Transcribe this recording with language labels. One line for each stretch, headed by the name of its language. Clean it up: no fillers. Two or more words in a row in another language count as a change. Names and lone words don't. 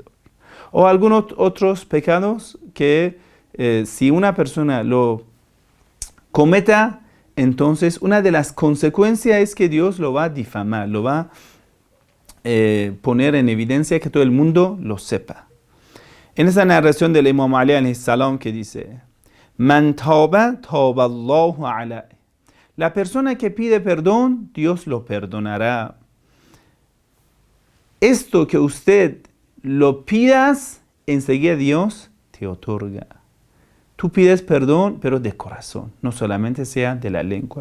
Spanish: O algunos otros pecados que si una persona lo cometa, entonces una de las consecuencias es que Dios lo va a difamar, lo va a poner en evidencia que todo el mundo lo sepa. En esa narración del Imam Ali
Arabic: عليه السلام
Spanish: que dice,
Arabic: من تاب تاب الله عليه.
Spanish: La persona que pide perdón, Dios lo perdonará. Esto que usted lo pidas, enseguida Dios te otorga. Tú pides perdón, pero de corazón, no solamente sea de la lengua.